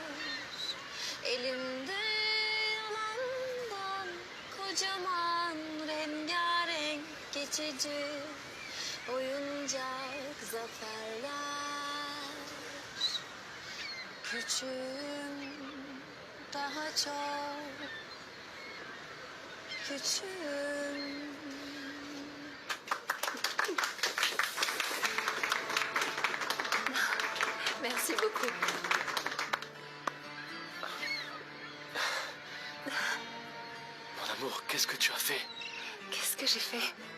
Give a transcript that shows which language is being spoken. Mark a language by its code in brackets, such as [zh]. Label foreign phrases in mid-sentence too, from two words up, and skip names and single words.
[tr] Elimde yalandan kocaman rengarenk geçici oyuncak zaferler. Küçüğüm, daha çok küçüğüm. [fr] Merci beaucoup. Mon amour, qu'est-ce que tu as fait? Qu'est-ce que j'ai fait?